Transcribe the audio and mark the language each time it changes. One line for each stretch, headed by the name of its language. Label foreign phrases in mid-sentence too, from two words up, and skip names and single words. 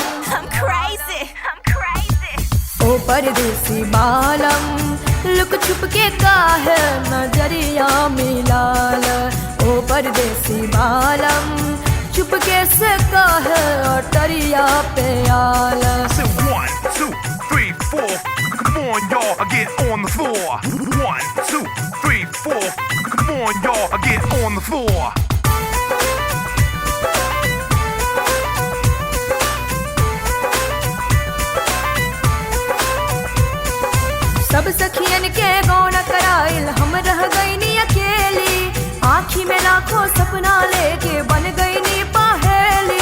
English: I'm crazy, I'm crazy.
Bhojpuri: ओ परदेसी बालम, लुक छुप के काहे नजरिया मिलाल। ओ परदेसी बालम, छुप के से काहे अटरिया पे आल।
English: 1, 2, 3, 4. Come on, y'all, get on the floor. 1, 2, 3, 4. Come on, y'all, get on the floor.
Bhojpuri: सब सखियन के गौन कराइल हम रह गईनी अकेली। आँखी में लाखों सपना लेके बन गईनी पहेली।